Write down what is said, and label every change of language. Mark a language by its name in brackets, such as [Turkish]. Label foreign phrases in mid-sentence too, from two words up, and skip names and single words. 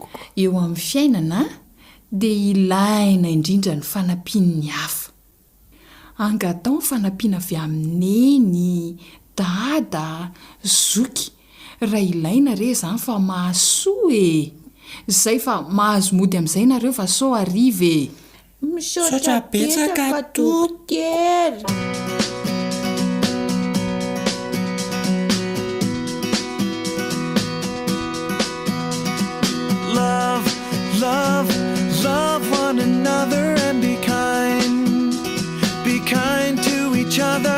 [Malagasy] eo amin'ny fiainana de ilaina indrindra ny fanampian'ny hafa angatao ny fanampiana avy amineny dada zoky raha ilaina re zany fa mahasoa zay fa mahazo mody amin'izay nareo fa sao arive misaotra betsaka dokotera [English] Love one another and be kind to each other.